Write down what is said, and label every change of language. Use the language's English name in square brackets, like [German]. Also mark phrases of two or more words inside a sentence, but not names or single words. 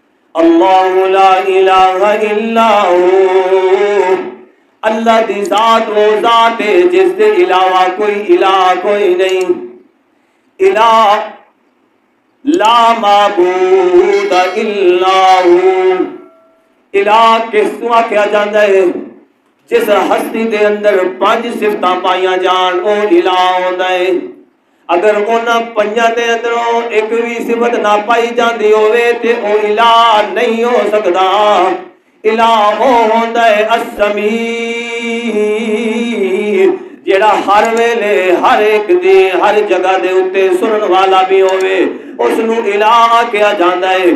[Arabic] اللہ لا الہ الا ہو، [Punjabi] اللہ دی ذات وہ ذات ہے جس کے علاوہ کوئی الہ کوئی نہیں. [Arabic] الہ لا معبود الا ہو. [Punjabi] الہ کس کو آکھیا جاندا ہے؟ جس ہستی دے اندر 5 صفتاں پائیاں جان او الہ ہوندا ہے. اگر انہاں 5 دے اندروں ایک بھی صفت نہ پائی جاندی ہوئے تے او الہ نہیں ہو سکدا. الہ او ہوندا ہے السمیع، جیڑا ہر ویلے ہر ایک دی ہر جگہ دے اتے سنن والا بھی ہوئے اس نو الہ کیا جاندا ہے.